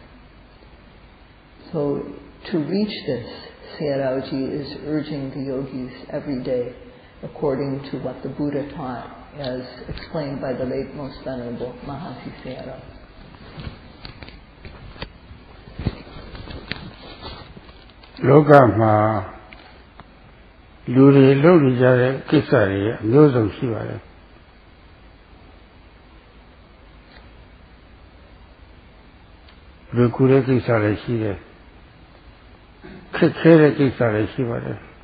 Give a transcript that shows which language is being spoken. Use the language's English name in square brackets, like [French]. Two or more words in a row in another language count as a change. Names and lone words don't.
[English] So to reach this, Sayadawgyi is urging the yogis every day, according to what the Buddha taught, as explained by the late Most Venerable Mahasi Sayadaw. [Burmese] Loka လူတွေလုပ်နေကြတဲ့ကိစ္စတွေအမျိုးစုံရှိပါတယ်လူကူတဲ့ကိစ္စလည်းရှိတယ်ခက်ခဲတဲ့ကိစ္စလည်းရှိပါတယ်